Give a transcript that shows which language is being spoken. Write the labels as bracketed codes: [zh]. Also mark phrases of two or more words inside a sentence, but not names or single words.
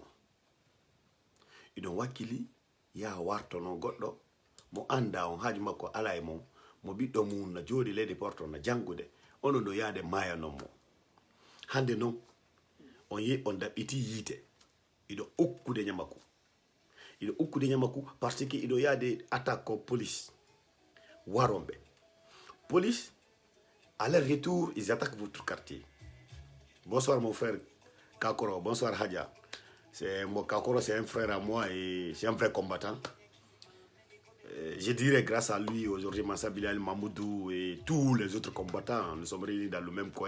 [ff] iɗon wakkili ya wartono goɗɗo mo anda on haaju makko ala e mon mo ɓiɗɗo mum na jooɗi leydi porto na jangude onon ɗo yaade mayanon mo hande non on yi on daɓɓiti yiite iɗo ukkude ñamaku [fr] parce que [ff] iɗo yaade attaque ko police warombe police [fr] à leur retour ils attaquent votre quartier. Bonsoir mon frère Kakoro, bonsoir Hadja. C'est mon Kakoro, c'est un frère à moi et c'est un vrai combattant. Je dirais grâce à lui aujourd'hui Massa Bilal Mamoudou et tous les autres combattants, nous sommes réunis dans le même coin.